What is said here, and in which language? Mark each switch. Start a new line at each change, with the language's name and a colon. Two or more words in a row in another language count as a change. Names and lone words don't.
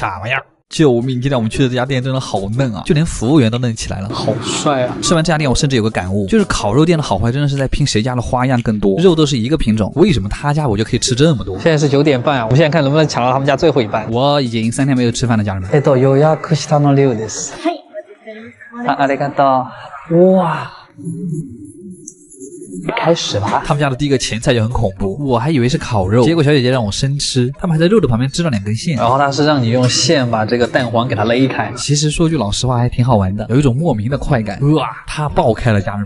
Chinese: 卡玩意儿！救命！今天我们去的这家店真的好嫩啊，就连服务员都嫩起来了，好帅啊！吃完这家店，我甚至有个感悟，就是烤肉店的好坏真的是在拼谁家的花样更多，肉都是一个品种，为什么他家我就可以吃这么多？现在是9点半啊，我们现在看能不能抢到他们家最后一半。我已经3天没有吃饭了，家人们。
Japanese: 予約したの量です。ありがとう。
Chinese: 哇！开始吧。他们家的第一个前菜就很恐怖，我还以为是烤肉，结果小姐姐让我生吃，他们还在肉的旁边织了2根线，然后她是让你用线把这个蛋黄给它勒开。其实说句老实话还挺好玩的，有一种莫名的快感。哇，它爆开了，家人们！